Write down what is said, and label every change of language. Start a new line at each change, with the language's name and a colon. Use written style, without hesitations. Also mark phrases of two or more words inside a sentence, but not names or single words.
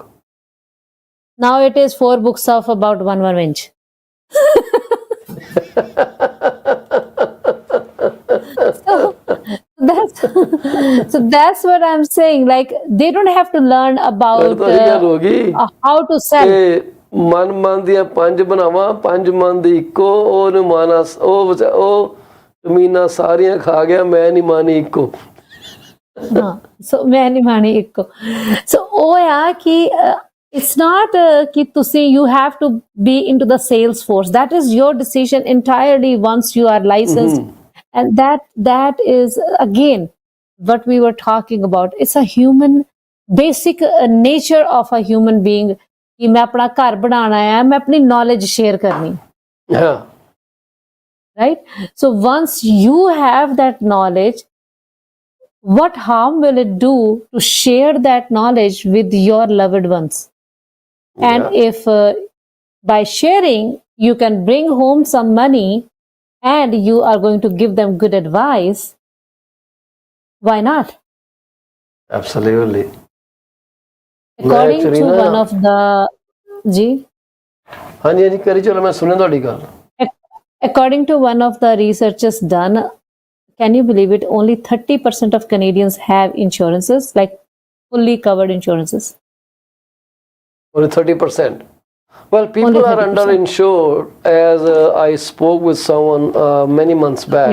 English: Now it is 4 books of about 1 inch. So that's what I'm saying. Like, they don't have to learn about how to sell.
Punjabi: ਮਨ ਮਨ ਦੀਆਂ 5 ਬਣਾਵਾਂ, 5 ਮਨ ਦੀ ਇੱਕੋ, ਉਹਨੂੰ ਮਾਨਾ, ਉਹ ਜ਼ਮੀਨਾਂ ਸਾਰੀਆਂ ਖਾ ਗਿਆ, ਮੈਂ ਨਹੀਂ ਮਾਨੀ ਇੱਕੋ। ਹਾਂ, ਸੋ ਮੈਂ ਨਹੀਂ ਮਾਨੀ ਇੱਕੋ। ਸੋ ਉਹ ਆ ਕਿ
English: it's not
Punjabi: ਕਿ ਤੁਸੀਂ
English: you have to be into the sales force. That is your decision entirely once you are licensed. And that is again what we were talking about. It's a human basic nature of a human being
Punjabi: ਕਿ ਮੈਂ ਆਪਣਾ ਘਰ ਬਣਾਉਣਾ ਹੈ, ਮੈਂ ਆਪਣੀ
English: knowledge share करनी. Yeah. Right? So once you have that knowledge, what harm will it do to share that knowledge with your loved ones? And if by sharing you can bring home some money and you are going to give them good advice, why not? Absolutely. According to one of the
Punjabi: ਹਾਂਜੀ ਕਰੀ ਚਲੋ, ਮੈਂ ਸੁਣਿਆ ਤੁਹਾਡੀ ਗੱਲ।
English: According to one of the researchers done, can you believe it? Only 30% of Canadians have insurances, like fully covered insurances. Only 30%. Well, Only people are 30%. underinsured, as I spoke with someone many months back,